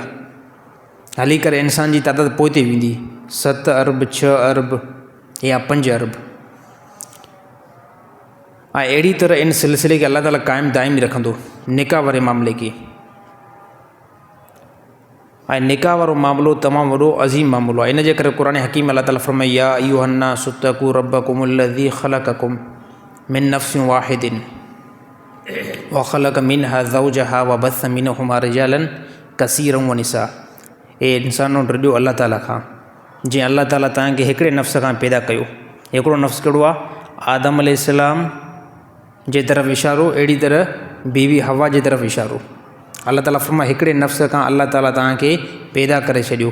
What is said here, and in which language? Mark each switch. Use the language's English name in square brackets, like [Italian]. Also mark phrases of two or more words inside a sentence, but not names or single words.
[Sindhi] हली करे इंसान जी तादाद पोइ ते वेंदी 7 अरब 6 अरब या 5 अरब। ऐं अहिड़ी तरह इन सिलसिले खे अल्लाह ताला क़ाइमु दाइमी रखंदो निकाह वारे मामले खे। ऐं निकाह वारो मामिलो तमामु वॾो अज़ीम मामिलो आहे। [Arabic] इन जे करे क़ुरान हकीम अल्लाह ताला फ़रमाई يا أيها الناس اتقوا ربكم الذي خلقكم من نفس واحدة وخلق منها زوجها وبث منهما رجالا كثيرا ونساء. [Sindhi] ए इंसानो ड्रियो अल्लाह ताला खां, जी अल्लाह ताला तव्हांखे हिकिड़े नफ़्स खां पैदा कयो। हिकिड़ो नफ़्स कहिड़ो आहे? आदम अलैहिस्सलाम जे तरफ़ इशारो, अहिड़ी तरह बीवी हवा जे तरफ़ इशारो। अल्लाह ताला फरमाए हिकिड़े नफ़्स खां अल्लाह ताला तव्हांखे पैदा करे छॾियो।